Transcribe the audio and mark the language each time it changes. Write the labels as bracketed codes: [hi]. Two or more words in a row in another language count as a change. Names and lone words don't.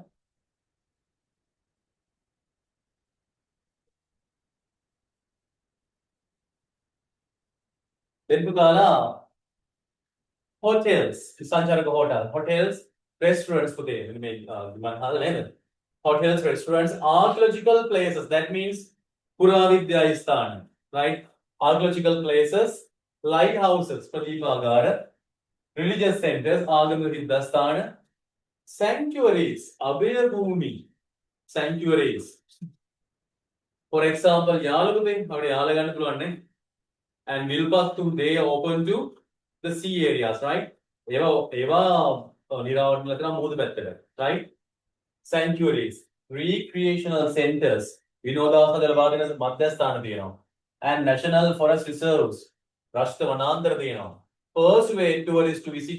[en] then පුතාලා hotels සංචාරක hotels restaurants [si] පුතේ මේ මම හදලා නේද [en] hotels restaurants archaeological places that means [si] පුරාවිද්‍යා ස්ථාන [en] right archaeological places lighthouses ප්‍රදීපාගාර religious centers [si] ආගමික විද්‍යාස්ථාන sanctuaries අභය භූමි [en] sanctuaries for example [si] යාළුවනේ අපිට යාළ ගන්න පුළුවන් නේ and Vilpattu [en] they are open to the sea areas right [si] ඒවා නිරාවරණය කරන මුහුදු පැත්තට [en] right sanctuaries recreational centers [si] විනෝදාසන වාදන මධ්‍යස්ථාන තියෙනවා [en] and national forest reserves [si] රාෂ්ට්‍ර වනාන්තර තියෙනවා [en] persuade tourists to visit